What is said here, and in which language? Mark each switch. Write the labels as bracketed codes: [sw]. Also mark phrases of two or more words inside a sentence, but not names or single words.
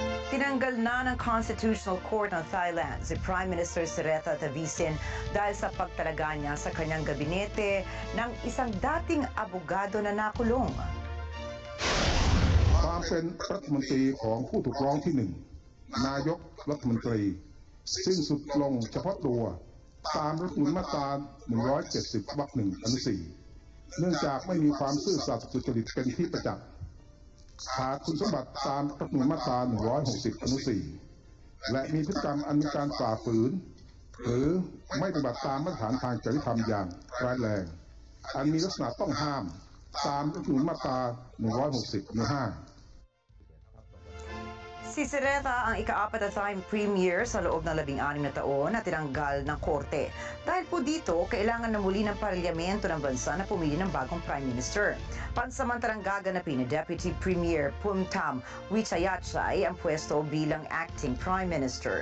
[tl] Tinanggal na ng [en] Constitutional Court [tl] ng Thailand si [en] Prime Minister [tl] Srettha Thavisin dahil sa pagtalaga niya sa kanyang gabinete ng isang dating abogado na nakulong. [th] ความเป็นรัฐมนตรีของผู้ถูกร้องที่หนึ่งนายกรัฐมนตรีสิ้นสุดลงเฉ พาะตัวตามรัฐธรรมนูญมาตรา 170 วรรค 1 อนุ 4 เนื่องจากไม่มีความซื่อสัตย์สุจริตเป็นที่ประจักษ์ขาดคุณสมบัติตามรัฐธรรมนูญมาตรา 160 อนุ 4 และมีพฤติกรรมอันเป็นการฝ่าฝืนหรือไม่ปฏิบัติตามมาตรฐานทางจริยธรรมอย่างร้ายแรงอันมีลักษณะต้องห้ามตามรัฐธรรมนูญมาตรา 160 อนุ 5 [tl] Si Srettha ang ika-4 na [en] time premier [tl] sa loob ng 16 na taon na tinanggal ng korte. Dahil po dito, kailangan na muli ng parlamento ng bansa na pumili ng bagong [en] prime minister. [tl] Pansamantalang gaganapin ni [en] Deputy Premier [tl] Phumtham Wechayachai ang pwesto bilang [en] acting prime minister.